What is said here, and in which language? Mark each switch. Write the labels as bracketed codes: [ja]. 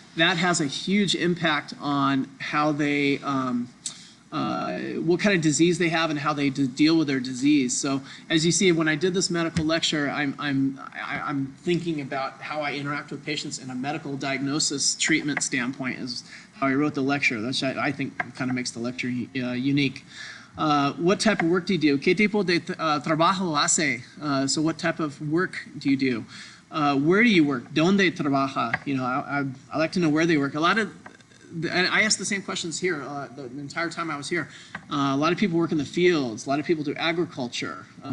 [en] That has a huge impact on how they, what kind of disease they have and how they deal with their disease. So as you see, when I did this medical lecture, I'm thinking about how I interact with patients in a medical diagnosis treatment standpoint is how I wrote the lecture. That's I think kind of makes the lecture unique. What type of work do you do? [es] ¿Qué tipo de trabajo hace? [en] So what type of work do you do? Where do you work? [es] ¿Dónde trabaja? [en] I like to know where they work. And I asked the same questions here the entire time I was here. A lot of people work in the fields. A lot of people do agriculture.